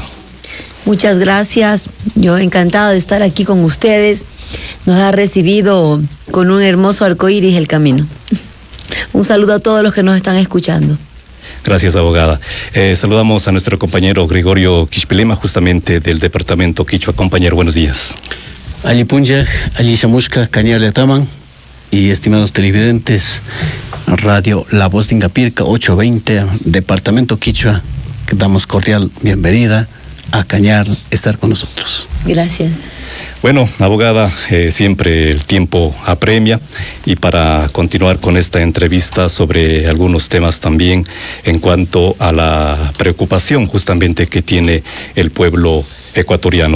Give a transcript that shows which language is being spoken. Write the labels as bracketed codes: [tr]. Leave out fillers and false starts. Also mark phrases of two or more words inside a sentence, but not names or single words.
[es] Muchas gracias, yo encantada de estar aquí con ustedes. Nos ha recibido con un hermoso arcoíris el camino. Un saludo a todos los que nos están escuchando. Gracias, abogada. Saludamos a nuestro compañero Gregorio Quixpilema, justamente del departamento Quichua. Compañero, buenos días. [qu] Ali Punja, Ali Shamushka, Cañale Taman [es] y estimados televidentes, Radio La Voz de Ingapirca 820, departamento Quichua, que damos cordial bienvenida a Cañar estar con nosotros. Gracias. Bueno, abogada, siempre el tiempo apremia y para continuar con esta entrevista sobre algunos temas también en cuanto a la preocupación justamente que tiene el pueblo ecuatoriano.